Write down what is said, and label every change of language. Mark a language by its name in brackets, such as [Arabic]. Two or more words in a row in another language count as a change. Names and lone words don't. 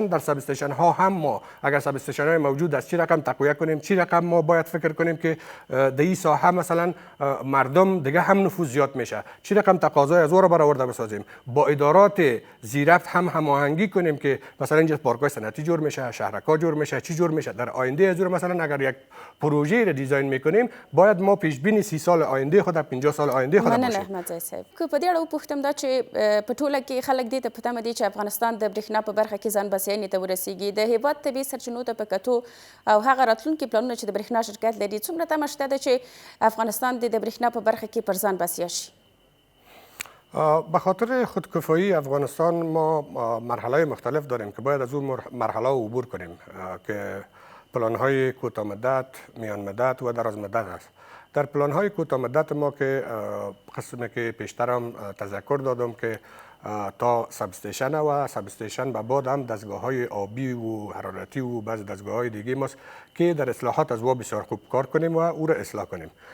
[Persian] در [English] sub station [Persian] ها هم ما اگر [English] sub station [Persian] های موجود است چی رقم تقویت کنیم، چی رقم ما باید فکر کنیم که در این ساحه مثلا مردم دیگه هم نفوذ زیاد میشه، چی رقم تقاضای از او را برآورده بسازیم، با ادارات زیرفت هم هماهنگی کنیم که مثلا اینجا پارک‌های صنعتی جور میشه، شهرک‌ها جور میشه، چی جور میشه در آینده. از مثلا اگر یک پروژه را دیزاین میکنیم باید ما پیش بینی 30 سال آینده خود 50 سال آینده خود [Pashto] مننه [Persian] باشیم. [Pashto] احمد صاحب که په دې اړه وپوښتم دا چې په ټوله کې خلک دې ته په تمه دي چې افغانستان د برېښنا په برخه کې ځان بسیاینې ته ورسیږي. د هیواد طبیعي سرچینو ته په کتو او هغه راتلونکي پلانونه چې د برېښنا شرکت لري څومره تمه شته ده چې افغانستان د برېښنا په برخه کې پر ځان بسیا شي؟ [Persian] به خاطر خودکفایی افغانستان ما مرحله مختلف داریم که باید از اون مرحله عبور کنیم که پلان‌های کوتاه مدت، میان مدت و دراز مدت است. در پلان‌های کوتاه مدت ما که قسمی که پیشترم تذکر دادم که تا [English] sub station [Persian] و [English] sub station [Persian] به بعد هم دستگاه‌های آبی و حرارتی و بعضی دستگاه‌های دیگه ماست که در اصلاحات از او بسیار خوب کار کنیم و او را اصلاح کنیم.